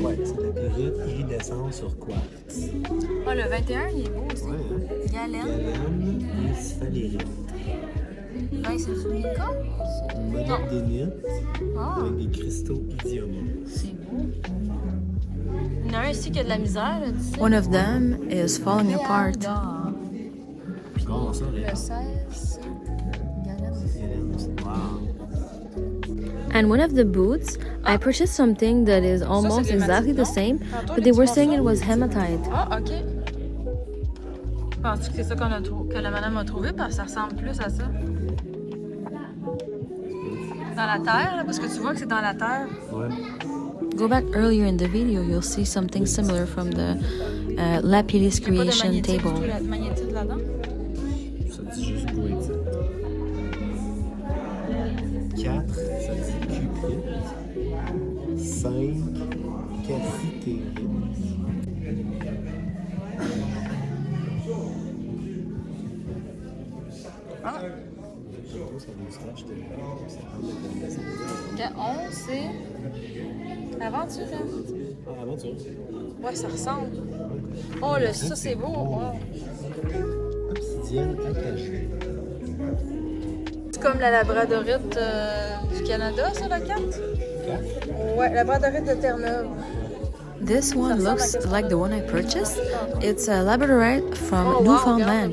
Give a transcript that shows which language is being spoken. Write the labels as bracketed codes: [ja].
[fr] Ouais, c'est la pyrite iridescente sur quartz. Ah, le 21, il est beau aussi. Ouais, hein? Galène. Galène et sphalérite. Ben, c'est du mica? Molybdénite Ah. avec des cristaux idiomorphes. C'est beau. Il y en a un ici qui a de la misère, là, tu sais. [en] One of them is falling apart. [fr] Puis bon, on sort Le 16, Galène. wow. [en] And one of the boots, I purchased something that is almost exactly the same, but they were saying it was hematite. [fr] Ah, ok. Penses-tu que c'est ça que la madame a trouvé? Parce que ça ressemble plus à ça. Dans la terre, là, parce que tu vois que c'est dans la terre. Ouais. [en] Go back earlier in the video, you'll see something similar from the Lapidus creation table. [fr] Il y a pas de magnétite là-dedans? Ça dit juste goétite. 4, ça dit cuprite. 5, cassitérite. Ah. Ok, 11, c'est aventure. Ah, aventure. Ouais, ça ressemble. Oh, ça c'est beau. Oh. Obsidienne acajou. C'est comme la labradorite du Canada, ça, la carte? Ouais, la labradorite de Terre-Neuve. [en] This one looks like the one I purchased. It's a labradorite from Newfoundland.